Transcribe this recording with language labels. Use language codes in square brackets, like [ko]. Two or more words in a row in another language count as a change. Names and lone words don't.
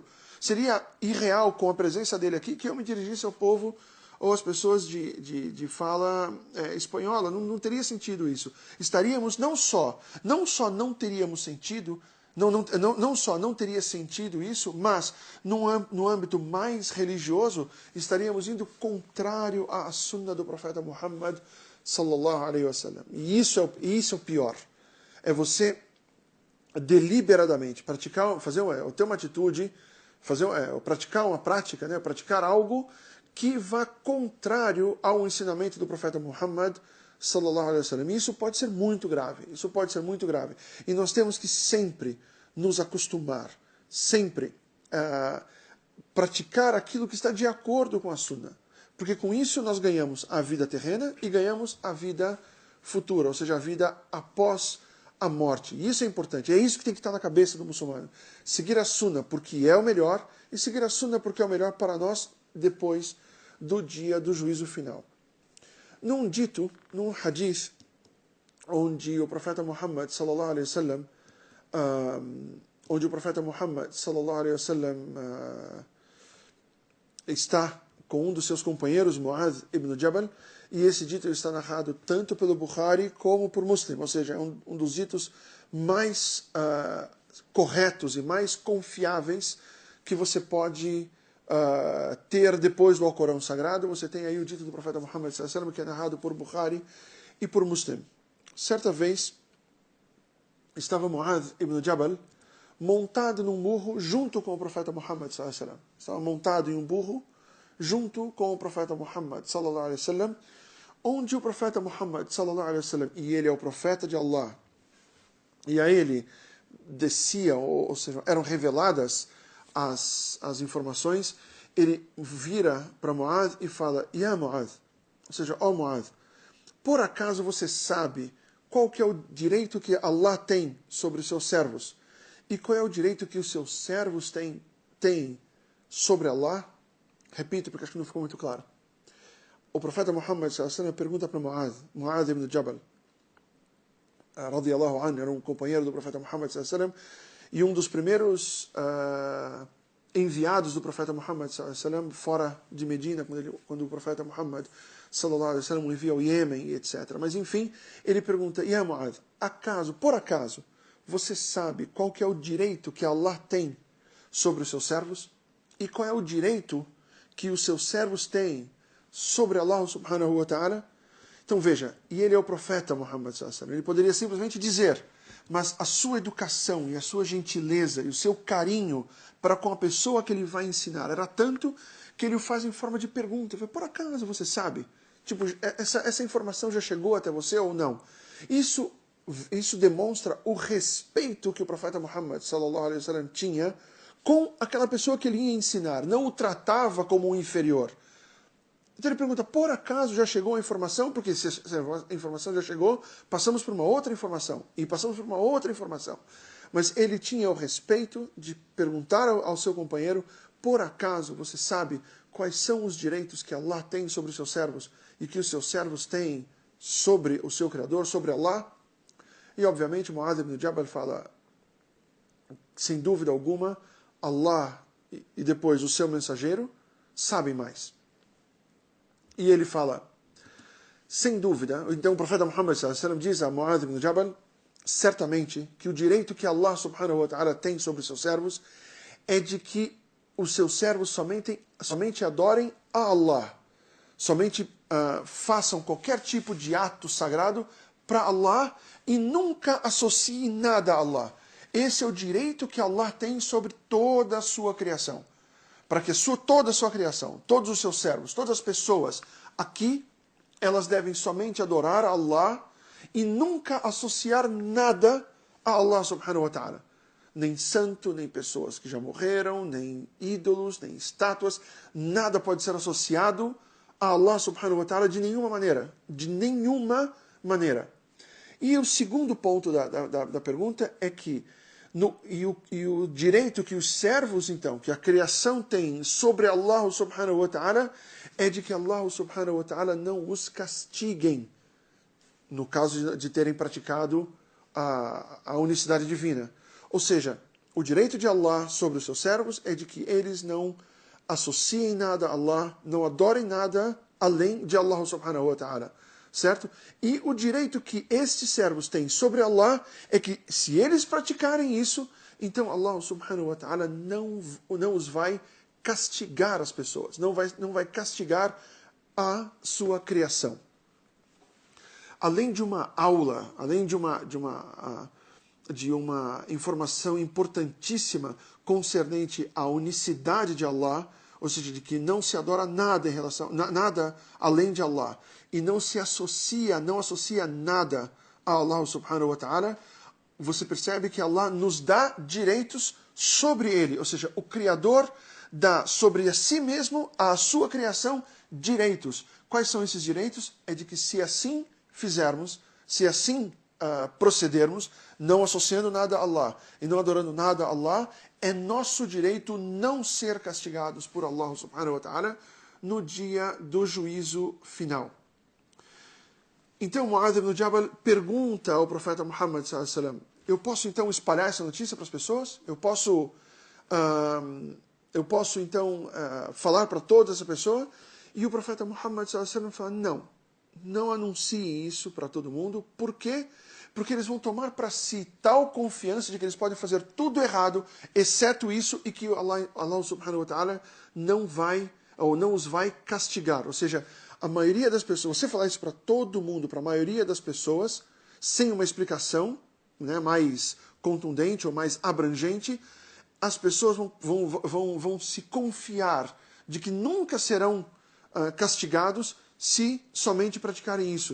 [pt] Seria irreal, com a presença dele aqui, que eu me dirigisse ao povo ou às pessoas de fala espanhola. Não teria sentido isso. Estaríamos não só não teríamos sentido, não só não teria sentido isso, mas no âmbito mais religioso, estaríamos indo contrário à sunna do profeta Muhammad [ar] صلى الله عليه وسلم. [pt] E isso é o pior. É você deliberadamente ter uma atitude, praticar uma prática, né, praticar algo que vá contrário ao ensinamento do profeta Muhammad [ar] صلى الله عليه وسلم. [pt] E isso pode ser muito grave. E nós temos que sempre nos acostumar, sempre praticar aquilo que está de acordo com a sunna. Porque com isso nós ganhamos a vida terrena e ganhamos a vida futura, ou seja, a vida após a morte. E isso é importante, é isso que tem que estar na cabeça do muçulmano. Seguir a sunna porque é o melhor e seguir a sunna porque é o melhor para nós depois do dia do juízo final. Num hadith, onde o profeta Muhammad [ar] صلى الله عليه وسلم, [pt] está com um dos seus companheiros, Mu'adh ibn Jabal, e esse dito está narrado tanto pelo Bukhari como por Muslim, ou seja, é um dos ditos mais corretos e mais confiáveis que você pode ter depois do Alcorão Sagrado. Você tem aí o dito do profeta Muhammad [ar] صلى الله عليه وسلم, [pt] que é narrado por Bukhari e por Muslim. Certa vez, estava Mu'adh ibn Jabal montado num burro junto com o profeta Muhammad [ar] صلى الله عليه وسلم. [pt] Estava montado em um burro junto com o profeta Muhammad [ar] صلى الله عليه وسلم, [pt] onde o profeta Muhammad [ar] صلى الله عليه وسلم, [pt] e ele é o profeta de Allah, e a ele descia, ou seja, eram reveladas as informações, ele vira para Mu'adh e fala: Ya Mu'adh, ou seja, ó Mu'adh, por acaso você sabe qual que é o direito que Allah tem sobre os seus servos? E qual é o direito que os seus servos têm sobre Allah? Repito, porque acho que não ficou muito claro. O profeta Muhammad [ar] صلى الله عليه وسلم [pt] pergunta para Mu'adh ibn Jabal, [ar] رضي الله عنه, [pt] era um companheiro do profeta Muhammad [ar] صلى الله عليه وسلم, [pt] e um dos primeiros enviados do profeta Muhammad [ar] صلى الله عليه وسلم [pt] fora de Medina, quando o profeta Muhammad [ar] صلى الله عليه وسلم [pt] o envia ao Iêmen, etc. Mas enfim, ele pergunta: Ya Mu'adh, por acaso, você sabe qual que é o direito que Allah tem sobre os seus servos? E qual é o direito que os seus servos têm sobre Allah [ar] سبحانه وتعالى? [pt] Então veja, e ele é o profeta Muhammad [ar] صلى الله عليه وسلم. [pt] Ele poderia simplesmente dizer, mas a sua educação e a sua gentileza e o seu carinho para com a pessoa que ele vai ensinar era tanto que ele o faz em forma de pergunta. Por acaso você sabe? Tipo, essa informação já chegou até você ou não? Isso demonstra o respeito que o profeta Muhammad [ar] صلى الله عليه وسلم [pt] tinha com aquela pessoa que ele ia ensinar, não o tratava como um inferior. Então ele pergunta: por acaso já chegou a informação? Porque se a informação já chegou, passamos por uma outra informação, e passamos por uma outra informação. mas ele tinha o respeito de perguntar ao seu companheiro: por acaso você sabe quais são os direitos que Allah tem sobre os seus servos e que os seus servos têm sobre o seu Criador, sobre Allah? E obviamente Mu'adh ibn Jabal fala: sem dúvida alguma, Allah e depois o seu mensageiro sabem mais. E ele fala, sem dúvida, então o profeta Muhammad [ar] صلى الله عليه وسلم [pt] diz a Mu'adh ibn Jabal, certamente que o direito que Allah [ar] سبحانه وتعالى [pt] tem sobre os seus servos é de que os seus servos somente adorem a Allah, somente façam qualquer tipo de ato sagrado para Allah e nunca associem nada a Allah. Esse é o direito que Allah tem sobre toda a sua criação. Para que toda a sua criação, todos os seus servos, todas as pessoas aqui, elas devem somente adorar a Allah e nunca associar nada a Allah [ar] سبحانه وتعالى. [pt] Nem santo, nem pessoas que já morreram, nem ídolos, nem estátuas, nada pode ser associado a Allah [ar] سبحانه وتعالى [pt] de nenhuma maneira. De nenhuma maneira. E o segundo ponto da pergunta é que o direito que os servos, então, que a criação tem sobre Allah [ar] سبحانه وتعالى, [pt] é de que Allah [ar] سبحانه وتعالى [pt] não os castiguem, no caso de terem praticado a unicidade divina. Ou seja, o direito de Allah sobre os seus servos é de que eles não associem nada a Allah, não adorem nada além de Allah [ar] سبحانه وتعالى. [pt] Certo? E o direito que estes servos têm sobre Allah é que, se eles praticarem isso, então Allah [ar] سبحانه وتعالى [pt] não os vai castigar as pessoas, não vai castigar a sua criação. Além de uma aula, além de uma informação importantíssima concernente à unicidade de Allah, ou seja, de que não se adora nada nada além de Allah, e não associa nada a Allah [ar] سبحانه وتعالى, [pt] você percebe que Allah nos dá direitos sobre ele, ou seja, o Criador dá sobre si mesmo, a sua criação, direitos. Quais são esses direitos? É de que, se assim fizermos, se assim procedermos, não associando nada a Allah e não adorando nada a Allah, é nosso direito não ser castigados por Allah [ar] سبحانه وتعالى [pt] no dia do juízo final. Então Mu'adh ibn Jabal pergunta ao profeta Muhammad [ar] صلى الله عليه وسلم: [pt] eu posso então espalhar essa notícia para as pessoas? Eu posso então falar para toda essa pessoa? E o profeta Muhammad [ar] صلى الله عليه وسلم [pt] fala: não anuncie isso para todo mundo. Por quê? Porque eles vão tomar para si tal confiança de que eles podem fazer tudo errado, exceto isso, e que Allah [ar] سبحانه وتعالى [pt] não os vai castigar. Ou seja, a maioria das pessoas, você falar isso para todo mundo, para a maioria das pessoas, sem uma explicação, né, mais contundente ou mais abrangente, as pessoas vão se confiar de que nunca serão castigados se somente praticarem isso.